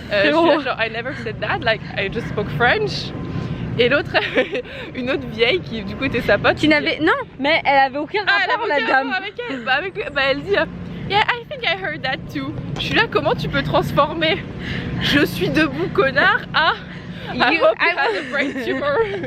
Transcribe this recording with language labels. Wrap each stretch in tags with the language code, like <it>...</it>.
<fr>Je suis là genre</fr> <en>I never said that, like I just spoke French.</en> <fr>Et l'autre, une autre vieille qui du coup était sa pote. Qui n'avait, non, mais elle avait aucun rapport la dame. Avec elle. Bah elle dit</fr> <en>yeah, I think I heard that too.</en> <fr>Je suis là, comment tu peux transformer je suis debout connard à</fr> <en>I hope you have a brain tumor.</en>